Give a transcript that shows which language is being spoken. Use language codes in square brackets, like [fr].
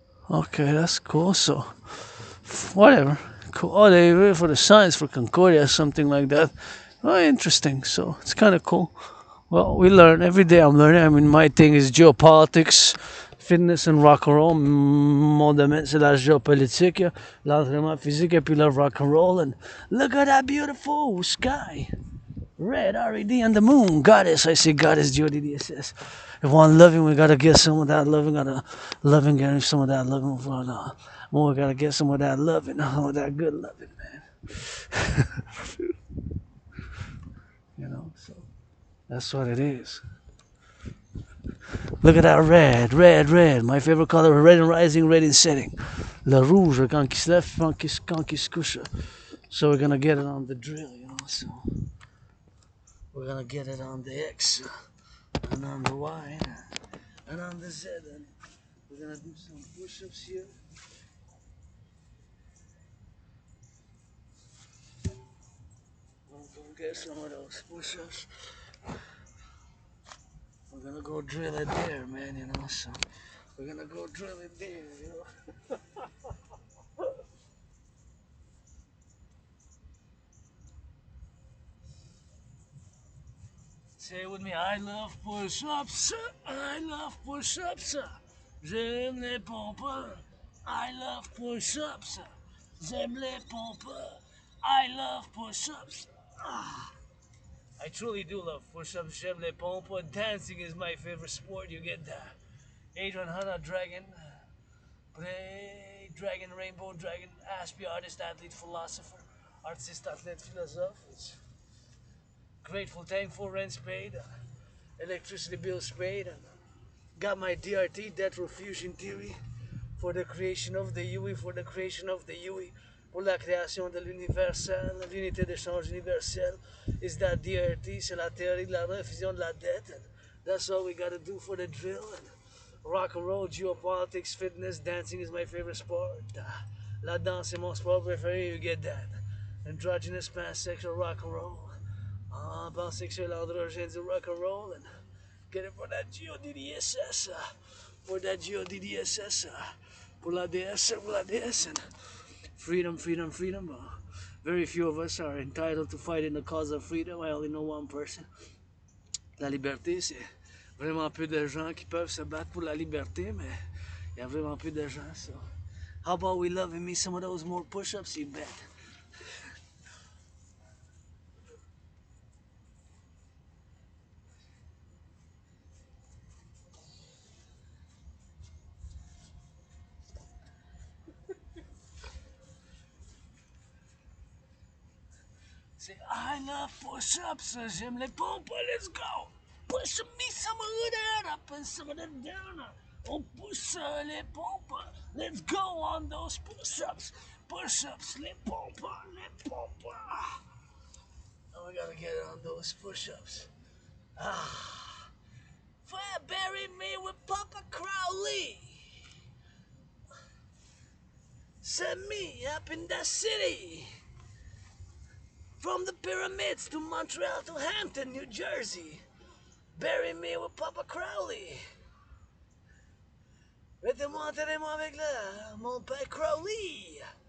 [en] Okay, that's cool. So, whatever. Cool. Oh, they were for the science for Concordia, something like that. Oh, interesting. So it's kind of cool. Well, we learn every day. I'm learning. I mean, my thing is geopolitics, fitness and rock and roll. [fr] Mon domaine, c'est la géopolitique, l'entraînement physique, et puis le rock and roll. [en] And look at that beautiful sky. Red, R-E-D, and the moon. Goddess, I say goddess, G-O-D-D-S-S. If one loving, we gotta get some of that loving. Gotta loving, getting some of that loving. More, we gotta get some of that loving. Some of that good loving, man. You know, so that's what it is. Look at that red, red, red. My favorite color, red in rising, red in setting. [fr] Le rouge, quand il se lève, quand il se couche. [en] So we're gonna get it on the drill, you know, so. We're gonna get it on the X, and on the Y, and on the Z, and we're gonna do some push-ups here. We're gonna get some of those push-ups. We're gonna go drill it there, man, you know, so. We're gonna go drill it there, you know. Say it with me, I love push-ups, I love push-ups. [fr] J'aime les pompes, [en] I love push-ups. [fr] J'aime les pompes, [en] I love push-ups. I truly do love push-ups, [fr] j'aime les pompes. [en] Dancing is my favorite sport, you get that. Adrian Hanna, Dragon, Play, Dragon, Rainbow, Dragon, Ashby, artist, athlete, philosopher, artist, athlete, philosopher. It's grateful, thankful, rent's paid, electricity bills paid. Got my DRT, Death Fusion Theory, for the creation of the UE, for the creation of the UE, [fr] pour la création de l'universel, l'unité d'échange universelle. [en] Is that DRT, [fr] c'est la théorie de la refusion de la dette. [en] And that's all we gotta do for the drill. And rock and roll, geopolitics, fitness, dancing is my favorite sport. [fr] La danse est mon sport préféré, [en] you get that. Androgynous, pansexual, rock and roll. Pansexual, androgène, rock and roll. And get it for that G-O-D-D-S-S. For that G-O-D-D-S-S. [fr] Pour la DS, pour la DS. [en] And freedom, freedom, freedom. Very few of us are entitled to fight in the cause of freedom. I only know one person. [fr] La liberté, c'est vraiment peu de gens qui peuvent se battre pour la liberté, mais il y a vraiment peu de gens. [en] So, how about we loving me some of those more push-ups, you bet. Say, I love push-ups, [fr] j'aime les pompes, [en] let's go. Push me some of that up and some of that down. Oh, push [fr] les pompes, [en] let's go on those push-ups. Push-ups, [fr] les pompes, les pompes. [en] Oh, we gotta get on those push-ups. Fire bury me with Papa Crowley. Send me up in the city. From the pyramids to Montreal to Hampton, New Jersey. Bury me with Papa Crowley. [fr] Mettez-moi, enterrez-moi avec mon père Crowley.